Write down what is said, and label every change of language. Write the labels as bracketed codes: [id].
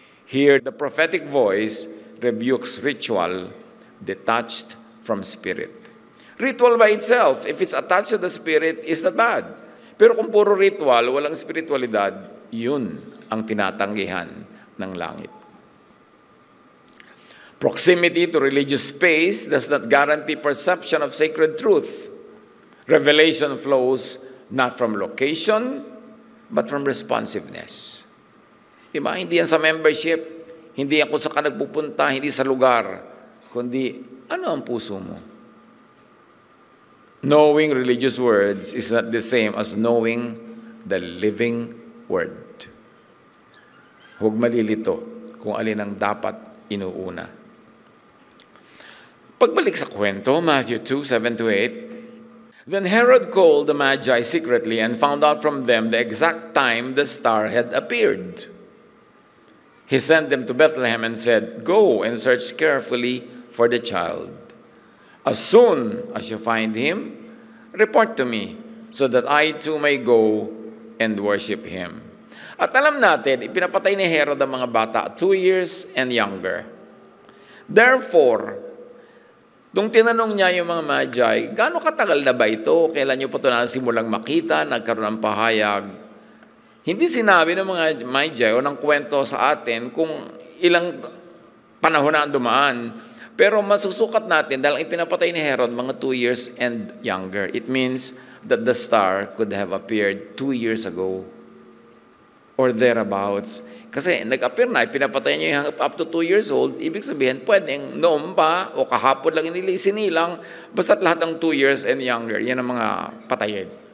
[en] Here, the prophetic voice rebukes ritual detached from spirit. Ritual by itself, if it's attached to the spirit, is not bad. [tl] Pero kung puro ritual, walang spiritualidad, yun ang tinatanggihan ng langit. [en] Proximity to religious space does not guarantee perception of sacred truth. Revelation flows not from location, but from responsiveness. [tl] Diba? Hindi yan sa membership, hindi ako sa nagpupunta, hindi sa lugar, kundi ano ang puso mo? [en] Knowing religious words is not the same as knowing the living word. [tl] Huwag malilito kung alin ang dapat inuuna. Pagbalik sa kwento, [en] Matthew 2:7-8, then Herod called the Magi secretly and found out from them the exact time the star had appeared. He sent them to Bethlehem and said, go and search carefully for the child. As soon as you find him, report to me, so that I too may go and worship him. [tl] At alam natin, ipinapatay ni Herod ang mga bata, [en] 2 years and younger. [tl] Therefore, nung tinanong niya yung mga Magi, gaano katagal na ba ito? Kailan niyo pa ito nasimulang makita, nagkaroon ng pahayag? Hindi sinabi ng mga Magi o ng kwento sa atin kung ilang panahon na ang dumaan. Pero masusukat natin dahil ipinapatay ni Herod mga [en] 2 years and younger. It means that the star could have appeared 2 years ago or thereabouts. [tl] Kasi nag-appear na, ipinapatay niya yung [en] up to 2 years old, [tl] ibig sabihin, pwedeng noon pa o kahapon lang sinilang, basta't lahat ng 2 years and younger, yan ang mga patayin.